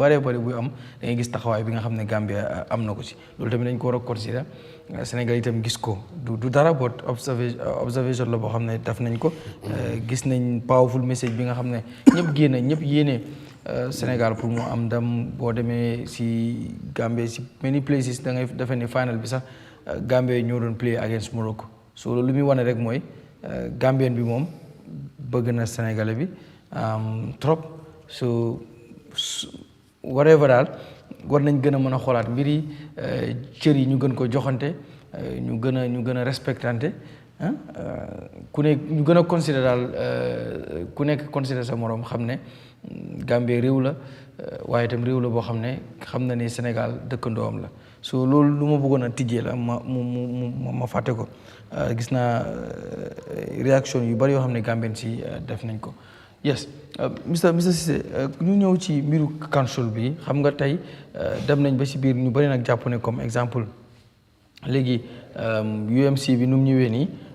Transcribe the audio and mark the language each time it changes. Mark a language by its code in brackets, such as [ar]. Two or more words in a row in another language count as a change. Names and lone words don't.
[wo] bëree bëri buy am da ngay gis taxawaay bi nga xam ne Gambia am na ko si loolu tamit dañ ko war a considérer Sénégal itam gis ko du dara boot observation la boo xam ne def nañ ko gis nañ [en] powerful message [wo] bi nga xam ne ñëpp yéene Sénégal pour mu am ndam boo demee si Gambie si [en] many places [wo] da ngay defee ne final bi sax Gambie ñoo doon [en] play against Morocco [wo] so loolu lu muy wane rek mooy Gambien bi moom bëgg na Sénégalais bi trop [en] so whatever [wo] daal war nañ gën a mën a xoolaat mbir yi cër yi ñu gën ko joxante ñu gën a respectante ku ne ñu gën a considérer daal ku nekk considérer sa morom xam ne Gambie réew la waaye itam réew la boo xam ne xam na ni Sénégal dëkkandoom la so loolu lu ma bëggoon a tijjee la ma fàtte ko gis naa réaction yu bari yoo xam ne Gambien si def nañ ko [en] yes Mr Ceesay [wo] ñu ñëw ci mbiru council bi xam nga tey dem nañ ba si biir ñu bari nag jàpp ne comme exemple léegi UMC bi nu mu ñëwee nii